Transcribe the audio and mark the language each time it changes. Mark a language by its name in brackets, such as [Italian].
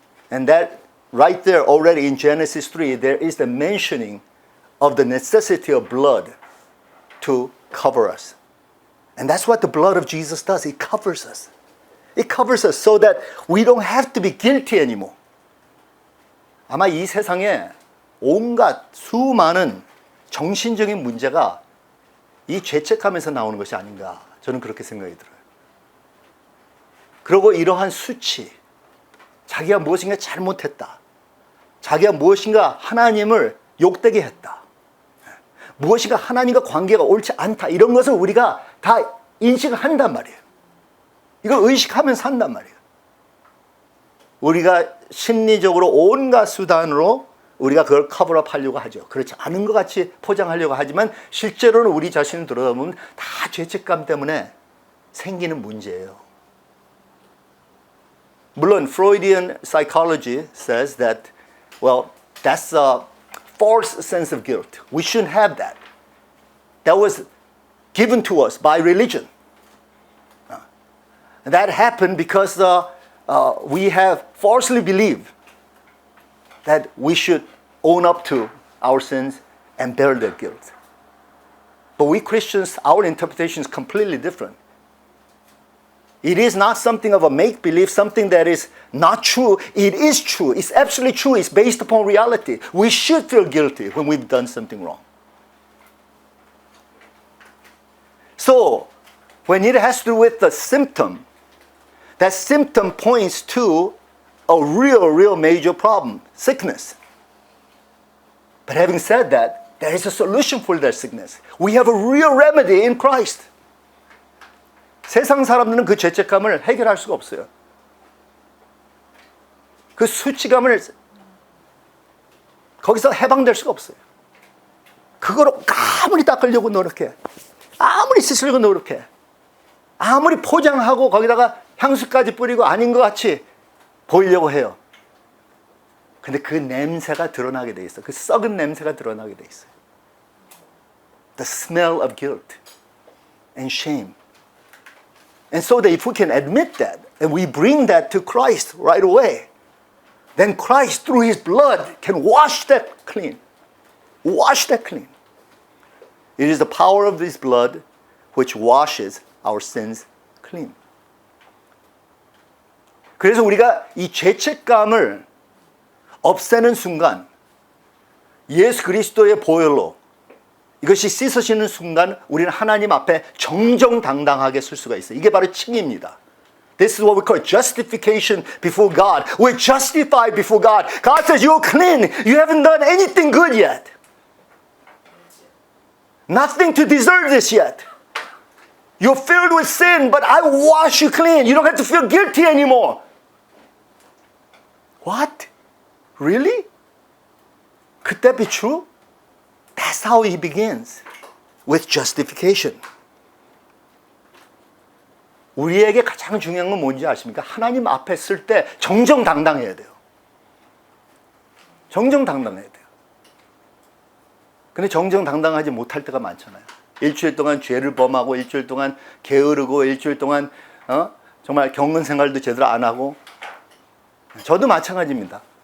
[English] And that right there already in Genesis 3, there is the mentioning of the necessity of blood to cover us. And that's what the blood of Jesus does. It covers us. It covers us so that we don't have to be guilty anymore. [Korean] 아마 이 세상에 온갖 수많은 정신적인 문제가 이 죄책감에서 나오는 것이 아닌가, 저는 그렇게 생각이 들어요. 그리고 이러한 수치, 자기가 무엇인가 잘못했다, 자기가 무엇인가 하나님을 욕되게 했다, 무엇인가 하나님과 관계가 옳지 않다, 이런 것을 우리가 다 인식을 한단 말이에요. 이걸 의식하면서 산단 말이에요. 우리가 심리적으로 온갖 수단으로 우리가 그걸 커버업 하려고 하죠. 그렇지 않은 것 같이 포장하려고 하지만 실제로는 우리 자신을 들여다보면 다 죄책감 때문에 생기는 문제예요. 물론 [English] Freudian psychology says that, well, that's a false sense of guilt. We shouldn't have that. That was given to us by religion. That happened because we have falsely believed that we should own up to our sins and bear their guilt. But we Christians, our interpretation is completely different. It is not something of a make-believe, something that is not true. It is true. It's absolutely true. It's based upon reality. We should feel guilty when we've done something wrong. So, when it has to do with the symptom, that symptom points to a real major problem, sickness. But having said that, there is a solution for that sickness. We have a real remedy in Christ. [Korean] 세상 사람들은 그 죄책감을 해결할 수가 없어요. 그 수치감을 거기서 해방될 수가 없어요. 그거로 아무리 닦으려고 노력해, 아무리 씻으려고 노력해, 아무리 포장하고 거기다가 향수까지 뿌리고 아닌 것 같이 보이려고 해요. 근데 그 냄새가 드러나게 돼 있어요. 그 썩은 냄새가 드러나게 돼 있어요. [English] The smell of guilt and shame. And so that if we can admit that and we bring that to Christ right away, then Christ through His blood can wash that clean. Wash that clean. It is the power of His blood which washes our sins clean. [Korean] 그래서 우리가 이 죄책감을 없애는 순간 예수 그리스도의 보혈로 이것이 씻어지는 순간 우리는 하나님 앞에 정정당당하게 설 수가 있어요. 이게 바로 칭의입니다. [English] This is what we call justification before God. We're justified before God. God says you're clean. You haven't done anything good yet. Nothing to deserve this yet. You're filled with sin, but I wash you clean. You don't have to feel guilty anymore. What? Really? Could that be true? That's how He begins, with justification. [Korean] 우리에게 가장 중요한 건 뭔지 아십니까? 하나님 앞에 쓸 때 정정당당해야 돼요. 정정당당해야 돼요. 근데 정정당당하지 못할 때가 많잖아요. 일주일 동안 죄를 범하고 일주일 동안 게으르고 일주일 동안 정말 경건 생활도 제대로 안 하고 저도 마찬가지입니다.